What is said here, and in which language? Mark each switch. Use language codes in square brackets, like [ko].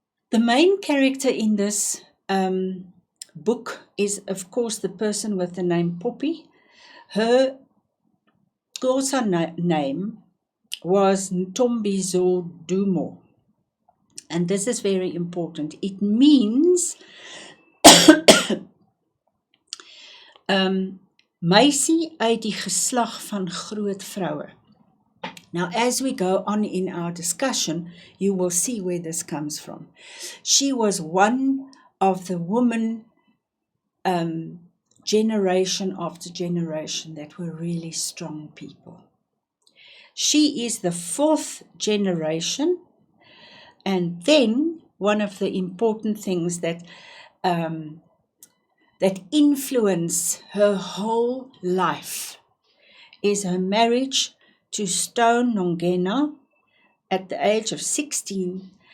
[en] The main character in this book is, of course, the person with the name Poppy. Her Xhosa name was Ntombizo Dumo. And this is very important. It means [af] meisie uit die geslag van groot vroue. [en] Now, as we go on in our discussion, you will see where this comes from. She was one of the women, generation after generation, that were really strong people. She is the 4th generation, and then one of the important things that influence her whole life is her marriage to Stone Nongena at the age of 16.